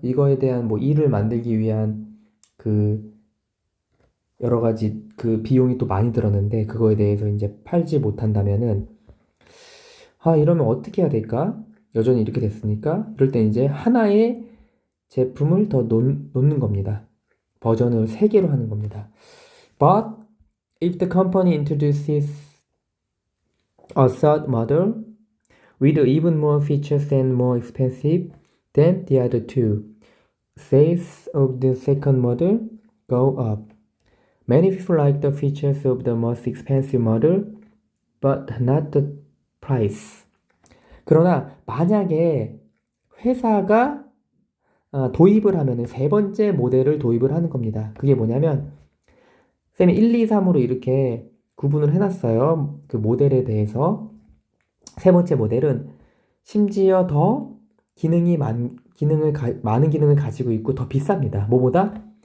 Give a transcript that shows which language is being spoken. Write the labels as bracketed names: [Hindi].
[Korean] 이거에 대한 뭐 일을 만들기 위한 그 여러 가지 그 비용이 또 많이 들었는데 그거에 대해서 이제 팔지 못한다면은 이러면 어떻게 해야 될까? 여전히 이렇게 됐으니까 이럴 때 이제 하나의 제품을 더 놓는 겁니다. 버전을 3개로 하는 겁니다. [English] But if the company introduces a third model with even more features and more expensive than the other two, sales of the second model go up. Many people like the features of the most expensive model, but not the price. [Korean] 그러나 만약에 회사가 도입을 하면은 3번째 모델을 도입을 하는 겁니다. 그게 뭐냐면 쌤이 1, 2, 3으로 이렇게 구분을 해놨어요. 그 모델에 대해서. 3번째 모델은 심지어 더 많은 기능을 가지고 있고 더 비쌉니다. 뭐보다?